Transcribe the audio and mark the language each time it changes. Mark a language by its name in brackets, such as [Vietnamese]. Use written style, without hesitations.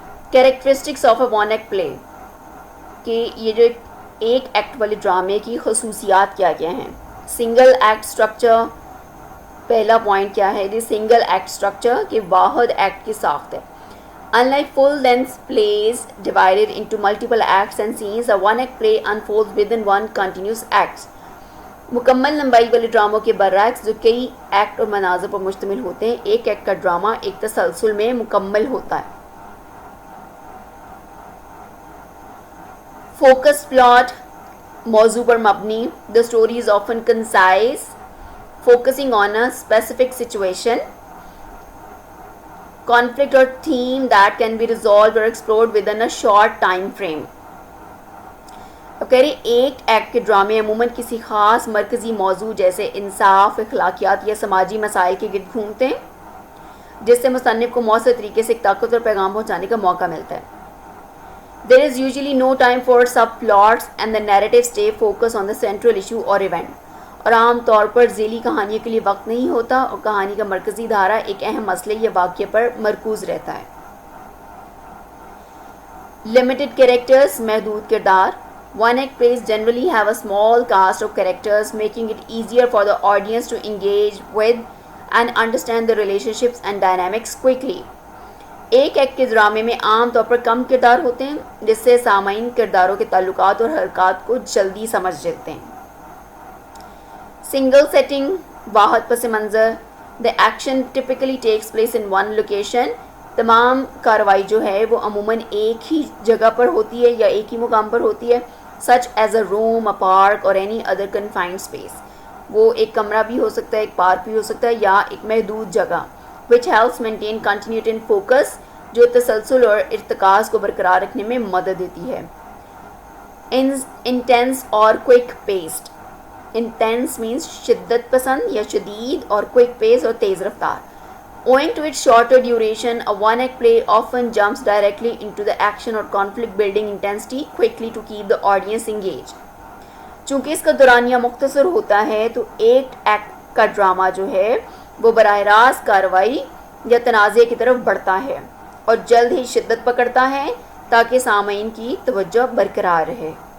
[English] characteristics of a one act play, [Urdu] کہ یہ جو ایک ایکٹ والے ڈرامے کی خصوصیات کیا کیا ہیں. سنگل ایکٹ اسٹرکچر, پہلا پوائنٹ کیا ہے یہ سنگل ایکٹ اسٹرکچر, کہ واحد ایکٹ کی ساخت ہے. [English] Unlike full-length plays divided into multiple acts and scenes, a one-act play unfolds within one continuous act. [Urdu] مکمل لمبائی والے ڈراموں کے برعکس جو کئی ایکٹ اور مناظر پر مشتمل ہوتے ہیں, ایک ایکٹ کا ڈرامہ ایک تسلسل میں مکمل ہوتا ہے. فوکس پلاٹ, موضوع پر مبنی. [English] The story is often concise, focusing on a specific situation. Conflict or theme that can be resolved or explored within a short time frame. [Urdu] اب کہہ رہے ایک ایکٹ کے ڈرامے عموماً کسی خاص مرکزی موضوع جیسے انصاف, اخلاقیات یا سماجی مسائل کے گرد گھومتے ہیں, جس سے مصنف کو مؤثر طریقے سے ایک طاقتور پیغام پہنچانے کا موقع ملتا ہے. [English] There is usually no time for subplots and the narrative stay focused on the central issue or event. [Urdu] اور عام طور پر ذیلی کہانیوں کے لیے وقت نہیں ہوتا, اور کہانی کا مرکزی دھارا ایک اہم مسئلے یا واقعے پر مرکوز رہتا ہے. [English] Limited characters, [Urdu] محدود کردار. [English] One act plays generally have a small cast of characters, making it easier for the audience to engage with and understand the relationships and dynamics quickly. [Urdu] ایک ایکٹ کے ڈرامے میں عام طور پر کم کردار ہوتے ہیں, جس سے سامعین کرداروں کے تعلقات اور حرکات کو جلدی سمجھ لیتے ہیں. سنگل سیٹنگ, واحد پس منظر. [English] The action typically takes place in one location. [Urdu] تمام کارروائی جو ہے وہ عموماً ایک ہی جگہ پر ہوتی ہے یا ایک ہی مقام پر ہوتی ہے, [English] such as a room, a park or any other confined space. [Urdu] وہ ایک کمرہ بھی ہو سکتا ہے, ایک پارک بھی ہو سکتا ہے, یا ایک محدود جگہ. [English] which helps maintain continuity and focus, [Urdu] جو تسلسل اور ارتکاز کو برقرار رکھنے میں مدد دیتی ہے. [English] intense اور quick paced. intense means [Urdu] شدت پسند یا شدید, اور [English] quick pace [Urdu] اور تیز رفتار. [English] Owing to its shorter duration, a one-act play often jumps directly into the action or conflict-building intensity quickly to keep the audience engaged. [Urdu] چونکہ اس کا دورانیہ مختصر ہوتا ہے تو ایک ایکٹ کا ڈرامہ جو ہے وہ براہ راست کارروائی یا تنازع کی طرف بڑھتا ہے اور جلد ہی شدت پکڑتا ہے تاکہ سامعین کی توجہ برقرار رہے.